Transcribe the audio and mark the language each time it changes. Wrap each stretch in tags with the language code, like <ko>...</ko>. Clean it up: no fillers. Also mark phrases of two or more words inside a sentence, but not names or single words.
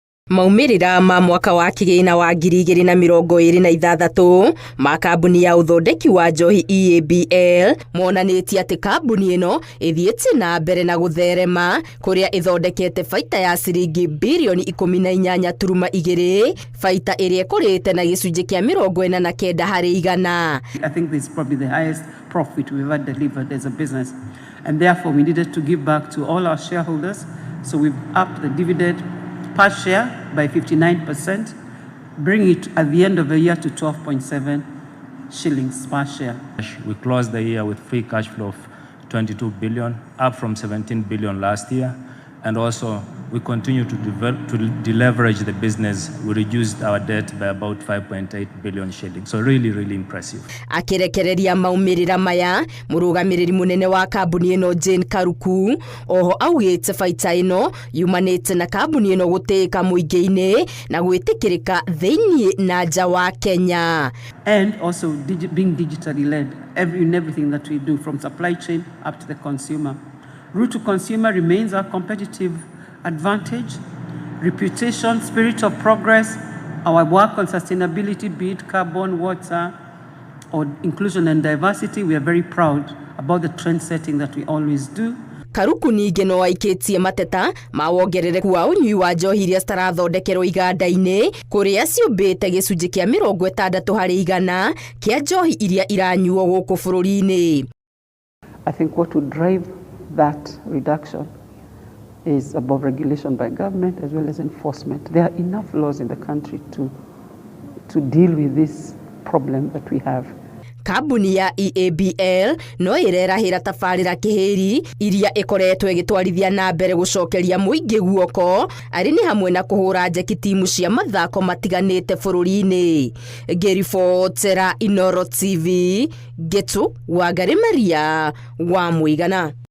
<ki>Maumirira ma mwaka wa kigina wa 2026 ma kambuni ya ũthondeki wa njohi EABL monanĩtie atĩ kambuni ĩno ĩthiĩte na mbere na gũtherema kũrĩa ĩthondekete baita ya ciringi bilioni 18.2, baita ĩrĩa ĩkũrĩte na gĩcunjĩ kĩa 49 harĩ igana.</ki> <en>I think this is probably the highest profit we've ever delivered as a business, and therefore we needed to give back to all our shareholders. So we've upped the dividend per share by 59%, bring it at the end of the year to 12.7 shillings per share. We closed the year with free cash flow of 22 billion, up from 17 billion last year. And also, we continue to deleverage the business. We reduced our debt by about 5.8 billion shillings. So really impressive.</en> <ki>Akirekereria maumirira maya, murugamiriri munene wa kambuni ĩno Jane Karuku, oho augĩte baita ĩno yumanĩte na kambuni ĩno gũtĩĩka mũingĩ-inĩ na gwĩtĩkĩrĩka thĩinĩ na nja wa Kenya.</ki> <en>And also being digitally led in everything that we do, from supply chain up to the consumer. Route to consumer remains our competitive advantage. Reputation, spirit of progress, our work on sustainability, be it carbon, water, or inclusion and diversity, we are very proud about the trend setting that we always do.</en> <ki>Karuku ningĩ no aikĩtie mateta ma wongerereku wa ũnyui wa njohi iria citarathondekerwo iganda-inĩ kũrĩa ciũmbĩte gĩcunjĩ kĩa 60 harĩ igana kĩa njohi iria iranyuo gũkũ bũrũri-inĩ.</ki> <en>I think what would drive that reduction is above regulation by government as well as enforcement. There are enough laws in the country to deal with this problem that we have.</en> <ki>Kambuni ya EABL no ĩrerahĩra tabarĩra kĩhĩri iria ĩkoretwo ĩgĩtwarithia na mbere gũcokeria mũingĩ guoko arĩ nĩ hamwe na kũhũra njeki timu cia mathako matiganĩte bũrũri-inĩ. Ngĩribotera Inooro TV, Getu Wangari Maria wa Mũigana.</ki>